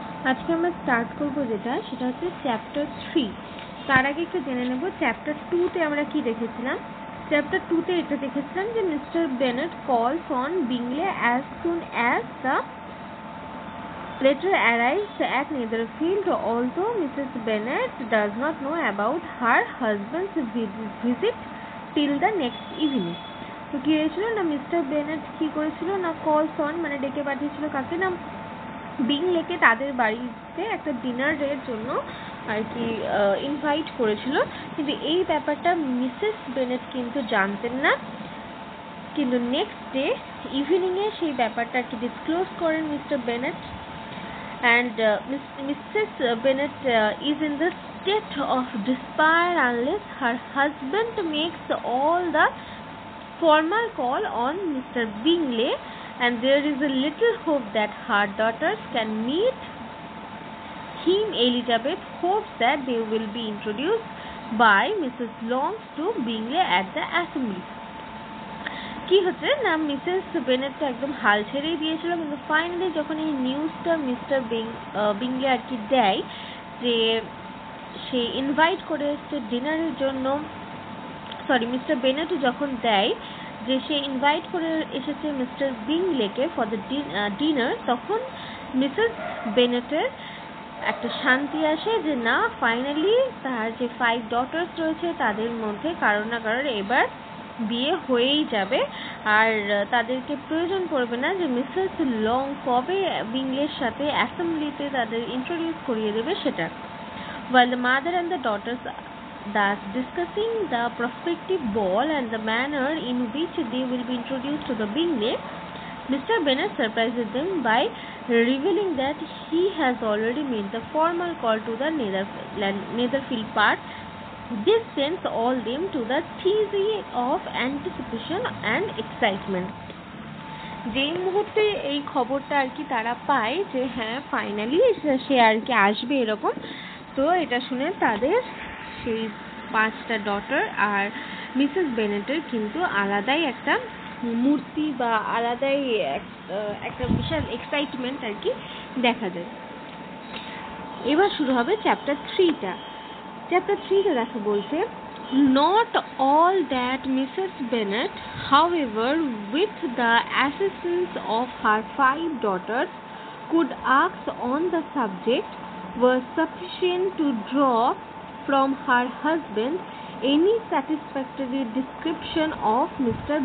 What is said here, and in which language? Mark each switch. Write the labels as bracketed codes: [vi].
[bn] আজকে আমরা স্টার্ট করব সেটা হচ্ছে চ্যাপ্টার 3। তার আগে একটু জেনে নেব চ্যাপ্টার 2তে আমরা কি দেখেছিলাম। চ্যাপ্টার 2তে এটা দেখেছিলাম যে [en] Mister Bennet calls on Bingley as soon as the letter arrives at Netherfield, although Mrs. Bennet does not know about her husband's visit till the next evening. [bn] তো কি হয়েছিল না, মিস্টার বেনেট কি করেছিল না, কলস অন মানে ডেকে পাঠিয়েছিল কাকে না, বিংলেকে তাদের বাড়িতে একটা ডিনারের জন্য আর কি ইনভাইট করেছিল। কিন্তু এই ব্যাপারটা মিসেস বেনেট কিন্তু জানতেন না। কিন্তু নেক্সট ডে ইভিনিংয়ে সেই ব্যাপারটা আর কি ডিসক্লোজ করেন mister Bennett. [en] And Mrs. Bennet is in the state of despair unless her husband makes all the formal call on Mr. Bingley, and there is a little hope that her daughters can meet him. Elizabeth hopes that they will be introduced by Mrs. Longs to Bingley at the assembly. [bn] কি হচ্ছে না, Mrs Bennett তো একদম হাল ছেড়েই দিয়েছিল, কিন্তু finally যখন এই নিউজটা মিস্টার বিংলে আর কি দেয় যে সে ইনভাইট করে এসছে ডিনারের জন্য, মিস্টার বেনেট যখন দেয় যে সে ইনভাইট করে এসেছে মিস্টার বিংলেকে ফর দ্য ডিনার, তখন মিসেস বেনেটের একটা শান্তি আসে যে না, ফাইনালি তার যে 5 ডটার্স রয়েছে তাদের মধ্যে কারোর না কারোর এবার বিয়ে হয়েই যাবে, আর তাদেরকে প্রয়োজন পড়বে না যে মিসেস লং কবে বিংলের সাথে অ্যাসেম্বলিতে তাদের ইন্ট্রোডিউস করিয়ে দেবে সেটা। [en] While the mother and the daughters thus discussing the prospective ball and the manner in which they will be introduced to the Bingley, Mr. Bennet surprises them by revealing that he has already made the formal call to the Netherfield part. This sends all them to the tizzy of anticipation and excitement. [bn] যেই মুহূর্তে এই খবরটা আর কি তারা পায় যে হ্যাঁ finally সে আর কি আসবে এরকম, তো এটা শুনে তাদের সেই 5টা ডটার আর মিসেস বেনেটের কিন্তু আলাদাই একটা মূর্তি বা আলাদাই একটা বিশাল এক্সাইটমেন্ট আর কি দেখা যায়। এবার শুরু হবে চ্যাপ্টার 3টা। চ্যাপ্টার 3তে দেখো বলছে, [en] not all that Mrs. Bennet, however, with the assistance of her 5 daughters, could ask on the subject was sufficient to draw from her husband any satisfactory description of Mr.